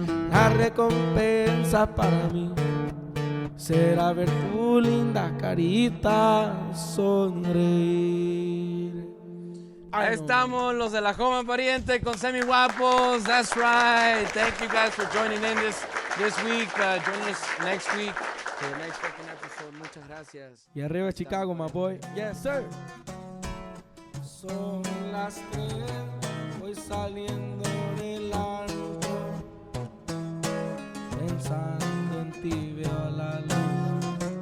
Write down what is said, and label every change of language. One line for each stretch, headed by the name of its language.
Spanish: La recompensa para mí será ver tu linda carita sonreír. Ahí estamos, los de la Homan pariente con SEMIGUAPOS.
English: That's right. Thank you guys for joining in this week. Join us next week for the next fucking episode.
Spanish: Muchas gracias. Y arriba
English: Chicago, my boy. Yes, sir.
Spanish: Son las 3, voy saliendo del antro, pensando en ti veo la luna.